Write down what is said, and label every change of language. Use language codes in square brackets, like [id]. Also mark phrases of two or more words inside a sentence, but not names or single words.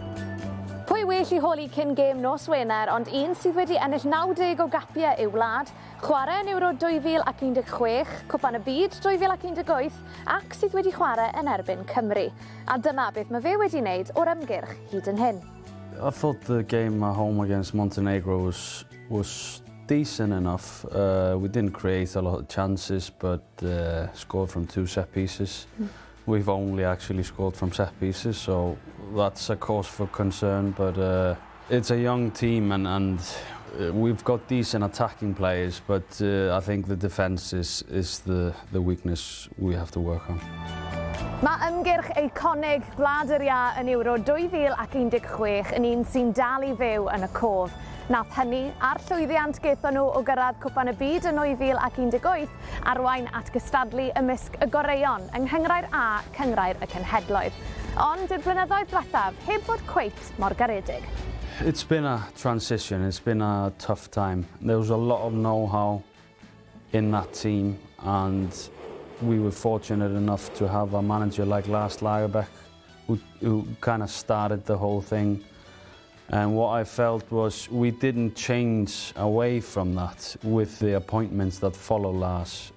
[cy] Pwy well i holi cyn gêm nos Wener, ond un sydd wedi ennill 90 o gapiau i'w wlad, chwarae yn Euro 2016, Cwpan y Byd 2018 ac sydd wedi chwarae yn erbyn Cymru. A dyma beth mae fe wedi wneud o'r ymgyrch hyd yn hyn. [en] I thought the game at home against Montenegro was decent enough. We didn't create a lot of chances, but scored from 2 set pieces. We've only actually scored from set pieces, so that's a cause for concern. But it's a young team, and we've got decent attacking players, but I think the defence is the weakness we have to work on. [cy] Mae ymgyrch eiconig Gwlad yr Ia yn Euro 2016 yn un sy'n dal i fyw yn y cof. Nath hynny a'r llwyddiant gaethon nhw o gyrraedd Cwpan y Byd yn 2018 arwain at gystadlu ymysg y goreion yng Nghynghrair A Cynghrair y Cenhedloedd. Ond i'r blynyddoedd diwethaf heb fod cweit mor garedig. [en] It's been a transition, it's been a tough time. There was a lot of know-how in that team, and we were fortunate enough to have a manager like Lars Lagerbäck who kind of started the whole thing. And what I felt was we didn't change away from that with the appointments that follow Lars.